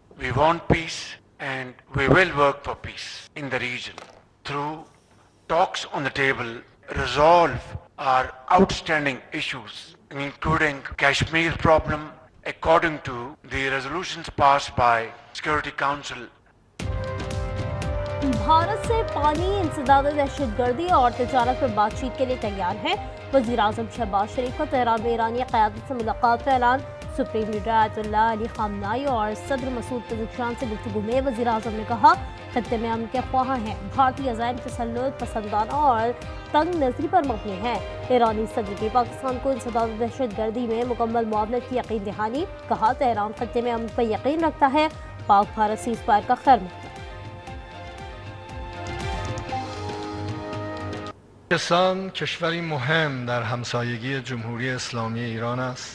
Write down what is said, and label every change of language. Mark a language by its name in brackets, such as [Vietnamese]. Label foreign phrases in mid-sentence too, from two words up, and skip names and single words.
[English] We want peace and we will work for peace in the region. Through talks on the table, resolve our outstanding issues, including Kashmir problem, according to the resolutions passed by Security Council. [Urdu] بھارت سے پانی، انسداد، دہشت گردی اور تجارت پر بات چیت کے لیے تیار ہے. وزیر اعظم شہباز شریف کا تہران میں ایرانی قیادت سے ملاقات کا اعلان. [English] Supreme Leader [Urdu] آیت اللہ علی خامنہ ای اور صدر مسعود پزشکیان سے گفتگو میں وزیر اعظم نے کہا، خطے میں امن کے خواہ ہیں. بھارتی عزائم تسلط، پسندانہ اور تنگ نظری پر مبنی ہے. ایرانی صدر کی پاکستان کو انسداد دہشت گردی میں مکمل معاونت کی یقین دہانی. کہا، تہران خطے میں امن پر یقین رکھتا ہے۔ پاک بھارت سیز فائر کا خیر مقدم. [Persian] پاکستان کشوری مهم در همسایگی جمهوری اسلامی ایران است.